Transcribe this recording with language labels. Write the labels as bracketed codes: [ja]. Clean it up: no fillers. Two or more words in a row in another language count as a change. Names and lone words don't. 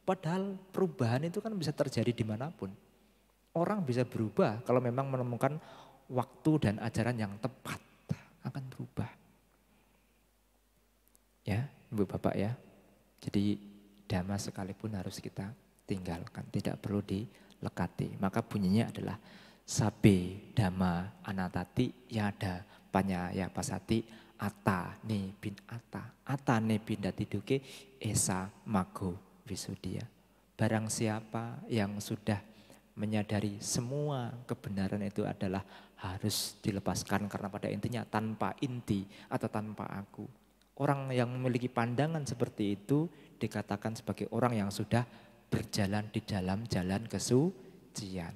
[id] Padahal perubahan itu kan bisa terjadi dimanapun. Orang bisa berubah kalau memang menemukan waktu dan ajaran yang tepat, akan berubah. Ya, Ibu Bapak ya. Jadi dhamma sekalipun harus kita tinggalkan, tidak perlu dilekati. Maka bunyinya adalah [pi] sabe dhamma anatati yada panyaya pasati ata ne bin ata ne bindati duke esa mago wisudia. [id] Barang siapa yang sudah menyadari semua kebenaran itu adalah harus dilepaskan karena pada intinya tanpa inti atau tanpa aku. Orang yang memiliki pandangan seperti itu dikatakan sebagai orang yang sudah berjalan di dalam jalan kesucian.